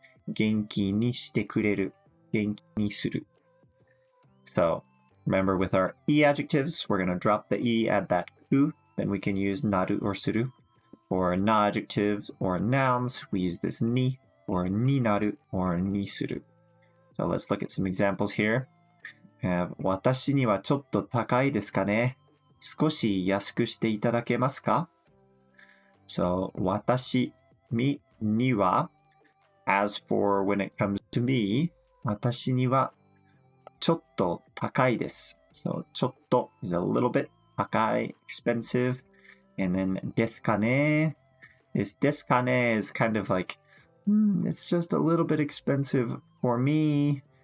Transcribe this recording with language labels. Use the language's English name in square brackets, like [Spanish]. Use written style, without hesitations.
[English] Genki ni shite kureru. Genki ni suru. So remember, with our e adjectives, we're going to drop the e, add that ku. Then we can use naru or suru. For na adjectives or nouns, we use this ni, or ni naru, or ni suru. So let's look at some examples here. [Japanese] We have 私にはちょっと高いですかね。少し安くしていただけますか? [English] So 私 me には, as for when it comes to me, [Japanese] 私にはちょっと高いです. [English] So ちょっと is a little bit, 高い expensive. And then ですかね is ですかね is kind of like, it's just a little bit expensive for me.